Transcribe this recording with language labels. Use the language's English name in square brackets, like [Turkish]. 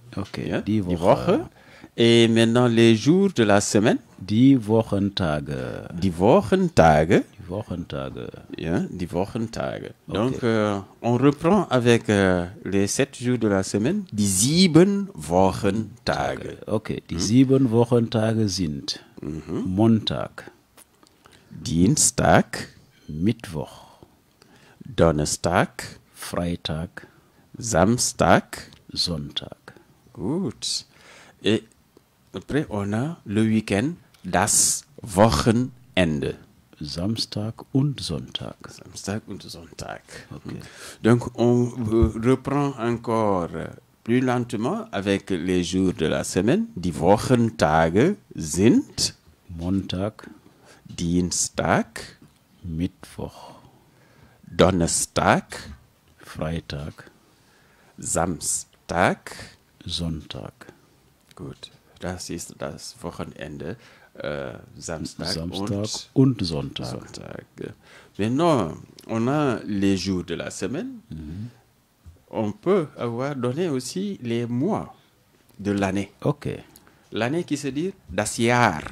[German] Ok. Yeah? Die Woche. [French] Et maintenant, les jours de la semaine. [German] Die Wochentage. Die Wochentage. Die Wochentage. Yeah, die Wochentage. Okay. [French] Donc, on reprend avec les 7 jours de la semaine. [German] Die 7 Wochentage. Okay, die 7 Wochentage sind Montag, Dienstag, Mittwoch, Donnerstag, Freitag, Samstag, Sonntag. Gut. [French] Et après, on a le week-end, [German] das Wochenende. Samstag und Sonntag. Samstag und Sonntag. Okay. [French] Donc, on reprend encore plus lentement avec les jours de la semaine. [German] Die Wochentage sind Montag, Dienstag, Mittwoch, Donnerstag, Freitag, Samstag, Sonntag. Gut, das ist das Wochenende. Samstag und Sonntag. Sonntag. [French] Maintenant, on a les jours de la semaine. On peut avoir donné aussi les mois de l'année. Ok. L'année qui se dit [German] das Jahr.